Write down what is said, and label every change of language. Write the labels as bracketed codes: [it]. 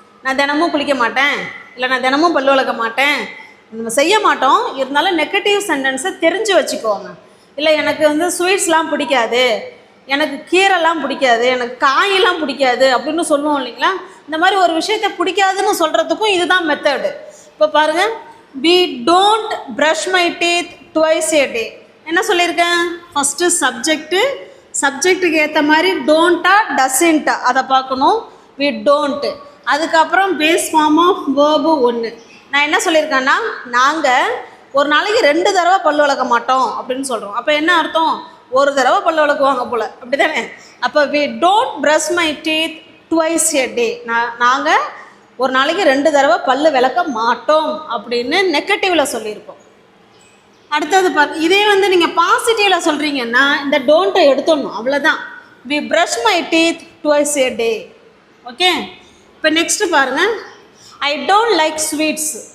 [ta] நான் தினமும் குளிக்க மாட்டேன், இல்லை நான் தினமும் பல்லு விளக்க மாட்டேன், நம்ம செய்ய மாட்டோம். இருந்தாலும் நெகட்டிவ் சென்டென்ஸை தெரிஞ்சு வச்சுக்கோங்க. இல்லை எனக்கு ஸ்வீட்ஸ்லாம் பிடிக்காது, எனக்கு கீரைலாம் பிடிக்காது, எனக்கு காயெல்லாம் பிடிக்காது அப்படின்னு சொல்லுவோம் இல்லைங்களா? இந்த மாதிரி ஒரு விஷயத்தை பிடிக்காதுன்னு சொல்கிறதுக்கும் இதுதான் மெத்தடு. இப்போ பாருங்கள், [en] we don't brush my teeth twice a day. [ta] என்ன சொல்லியிருக்கேன்? ஃபஸ்ட்டு சப்ஜெக்ட்டுக்கு ஏற்ற மாதிரி டோன்ட்டா டசன்ட்டா அதை பார்க்கணும். [en] we don't. [ta] அதுக்கப்புறம் பேஸ் ஃபார்ம் ஆஃப் வேர்பு 1. நான் என்ன சொல்லியிருக்கேன்னா, நாங்கள் ஒரு நாளைக்கு 2 தடவை பல்லு விளக்க மாட்டோம் அப்படின்னு சொல்கிறோம். அப்போ என்ன அர்த்தம்? ஒரு தடவை பல்லு விளக்குவாங்க போல், அப்படி தானே? அப்போ [en] we don't brush my teeth twice a day. [ta] நாங்கள் ஒரு நாளைக்கு 2 தடவை பல்லு விளக்க மாட்டோம் அப்படின்னு நெகட்டிவில் சொல்லியிருக்கோம். அடுத்தது இதே நீங்கள் பாசிட்டிவில் சொல்கிறீங்கன்னா இந்த டோன்ட்டை எடுத்துடணும், அவ்வளோதான். [en] we brush my teeth twice a day. [ta] Okay, இப்போ நெக்ஸ்ட்டு பாருங்கள், [en] I don't like sweets.